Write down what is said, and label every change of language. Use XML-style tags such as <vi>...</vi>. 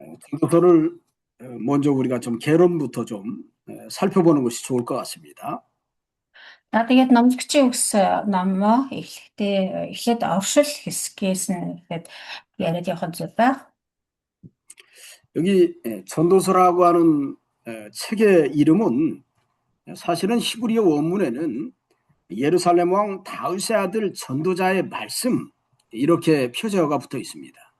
<ko>정도서를 먼저 우리가 좀 개론부터 좀 살펴보는 것이 좋을 것 같습니다.</ko> <mn>тэгээд номлогчийн үгс номоо эхлээд оршил хэсгээс нь ихэд яриад явах зүйл байх.</mn> <ko>여기 전도서라고 하는 책의 이름은 사실은 히브리어 원문에는 예루살렘 왕 다윗의 아들 전도자의 말씀, 이렇게 표제어가 붙어 있습니다.</ko>